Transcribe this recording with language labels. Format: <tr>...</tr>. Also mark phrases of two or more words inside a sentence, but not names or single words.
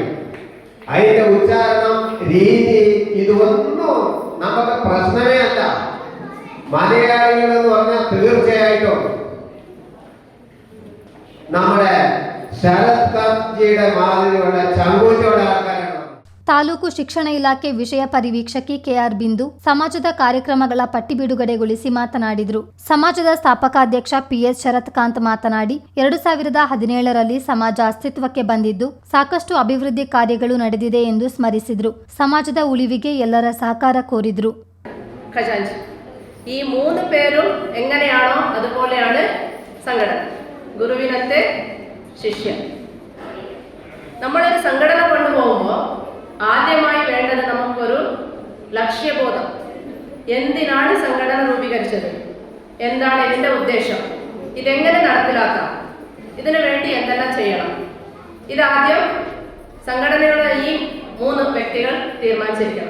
<ml>അതിന്റെ ഉച്ചാരണം, രീതി, ഇതൊന്നും നമുക്ക് പ്രശ്നമേ അല്ല. മലയാളികൾ എന്ന് പറഞ്ഞാൽ തീർച്ചയായിട്ടും നമ്മുടെ ശരത് കാന്ത്ജിയുടെ മാതിരിയുള്ള ചങ്കൂറ്റോടെ ആൾക്കാരാണ്.</ml> <kn>ತಾಲೂಕು ಶಿಕ್ಷಣ ಇಲಾಖೆ ವಿಷಯ ಪರಿವೀಕ್ಷಕಿ ಕೆಆರ್ ಬಿಂದು ಸಮಾಜದ ಕಾರ್ಯಕ್ರಮಗಳ ಪಟ್ಟಿ ಬಿಡುಗಡೆಗೊಳಿಸಿ ಮಾತನಾಡಿದರು. ಸಮಾಜದ ಸ್ಥಾಪಕಾಧ್ಯಕ್ಷ ಪಿಎಸ್ ಶರತ್ಕಾಂತ್ ಮಾತನಾಡಿ, 2017ರಲ್ಲಿ ಸಮಾಜ ಅಸ್ತಿತ್ವಕ್ಕೆ ಬಂದಿದ್ದು ಸಾಕಷ್ಟು ಅಭಿವೃದ್ಧಿ ಕಾರ್ಯಗಳು ನಡೆದಿದೆ ಎಂದು ಸ್ಮರಿಸಿದರು. ಸಮಾಜದ ಉಳಿವಿಗೆ ಎಲ್ಲರ ಸಹಕಾರ ಕೋರಿದರು.</kn> <ml>ഈ 3 പേരും എങ്ങനെയാണോ അതുപോലെയാണ് സംഘടന. ഗുരുവിനത്തെ ശിഷ്യൻ. നമ്മളൊരു സംഘടന കൊണ്ടുപോകുമ്പോൾ ആദ്യമായി വേണ്ടത് നമുക്കൊരു ലക്ഷ്യബോധം, എന്തിനാണ് സംഘടന രൂപീകരിച്ചത്, എന്താണ് ഇതിൻ്റെ ഉദ്ദേശം, ഇതെങ്ങനെ നടപ്പിലാക്കാം, ഇതിനു വേണ്ടി എന്തെല്ലാം ചെയ്യണം, ഇതാദ്യം സംഘടനയുടെ ഈ 3 വ്യക്തികൾ തീരുമാനിച്ചിരിക്കണം.</ml>